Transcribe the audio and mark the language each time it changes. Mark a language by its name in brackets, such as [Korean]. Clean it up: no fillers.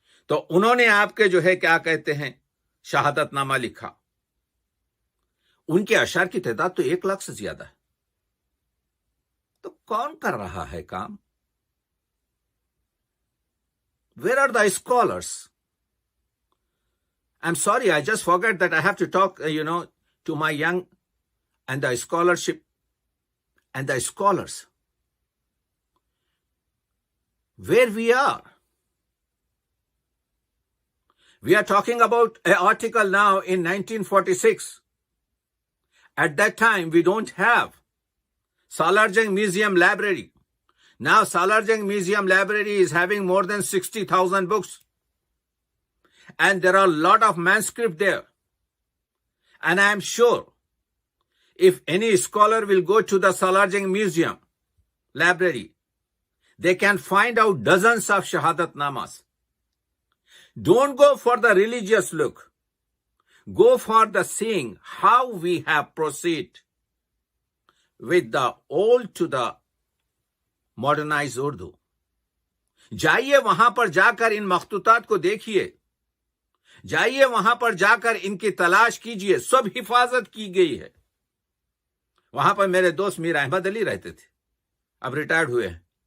[Urdu] تو انہوں نے آپ کے جو ہے کیا کہتے ہیں شہادت نامہ لکھا. ان کے اشعار کی تعداد تو 1 لاکھ سے زیادہ ہے. تو کون کر رہا ہے کام؟ [English] Where are the scholars? I'm sorry, I just forgot that I have to talk, to my young and the scholarship and the scholars. Where we are. We are talking about an article now in 1946. At that time, we don't have Salar Jung Museum Library. Now Salar Jung Museum Library is having more than 60,000 books. And there are a lot of manuscripts there. And I am sure if any scholar will go to the Salar Jung Museum Library, they can find out dozens of Shahadat Namas. Don't go for the religious look. Go for the seeing how we have proceeded with the old to the modernized Urdu. [Urdu] جائیے وہاں پر جا کر ان مخطوطات کو دیکھیے، جائیے وہاں پر جا کر ان کی تلاش کیجیے، سب حفاظت کی گئی ہے. وہاں پر میرے دوست میر احمد علی رہتے تھے، اب ریٹائرڈ ہوئے ہیں.